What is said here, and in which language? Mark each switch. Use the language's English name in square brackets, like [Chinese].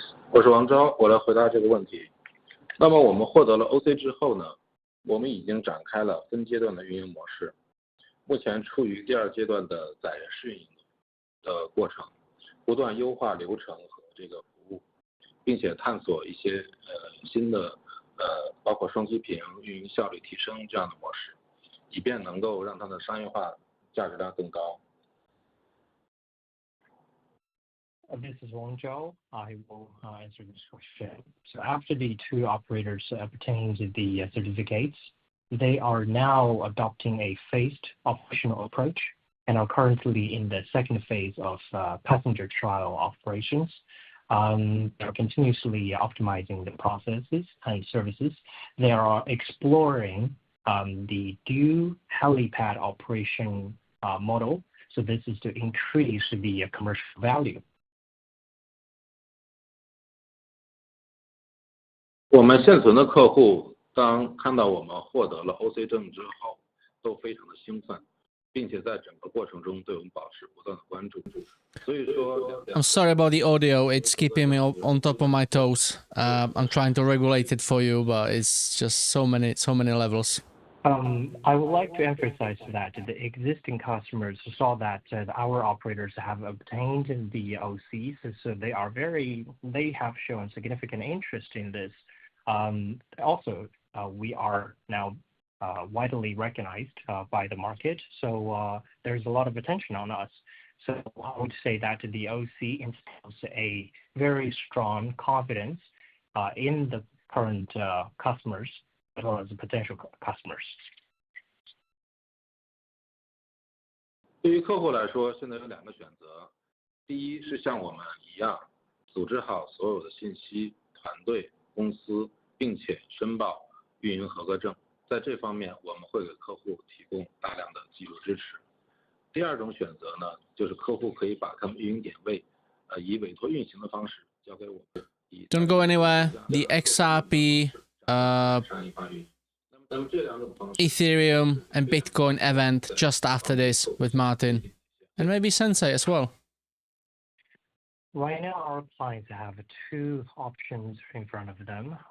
[Chinese] 我是王钊，我来回答这个问题。那么我们获得了 OC 之后呢，我们已经展开了分阶段的运营模式，目前处于第2阶段的载人试运营的过程，不断优化流程和这个服务，并且探索一些新的包括双机坪、运营效率提升这样的模式，以便能够让它的商业化价值量更高。 [English] This is Wang Zhao. I will answer this question. So after the two operators obtained the certificates, they are now adopting a phased operational approach and are currently in the second phase of passenger trial operations. They're continuously optimizing the processes and services. They are exploring the dual helipad operation model. So this is to increase the commercial value. [Chinese] 我们现存的客户当看到我们获得了 OC 证之后，都非常的兴奋，并且在整个过程中对我们保持不断的关注。所以说 [English] I'm sorry about the audio. It's keeping me on top of my toes. I'm trying to regulate it for you, but it's just so many levels. I would like to emphasize that the existing customers saw that our operators have obtained the OCs, so they have shown significant interest in this. Also, we are now widely recognized by the market, so there's a lot of attention on us. So I would say that the OC instills a very strong confidence in the current customers as well as the potential customers. [Chinese] 对于客户来说，现在有2个选择。第一是像我们一样，组织好所有的信息、团队、公司，并且申报运营合格证。在这方面，我们会给客户提供大量的技术支持。第2种选择呢，就是客户可以把他们运营点位，以委托运行的方式交给我们。 [English] Don't go anywhere. The XRP, Ethereum, and Bitcoin event just after this with Martyn, and maybe Sensei as well. Right now, our clients have 2 options in front of them.